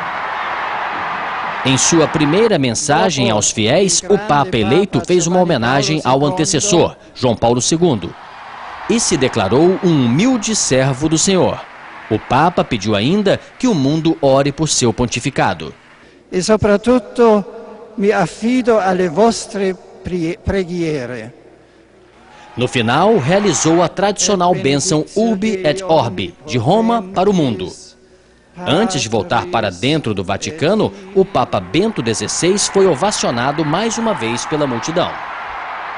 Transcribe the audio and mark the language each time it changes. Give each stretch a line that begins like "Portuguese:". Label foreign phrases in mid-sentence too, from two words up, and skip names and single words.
Portuguese: Em sua primeira mensagem aos fiéis, o Papa eleito fez uma homenagem ao antecessor, João Paulo II, e se declarou um humilde servo do Senhor. O Papa pediu ainda que o mundo ore por seu pontificado.
Italian: E, soprattutto, mi affido alle vostre preghiere.
Portuguese: No final, realizou a tradicional bênção Urbi et Orbi, de Roma para o mundo. Antes de voltar para dentro do Vaticano, o Papa Bento XVI foi ovacionado mais uma vez pela multidão.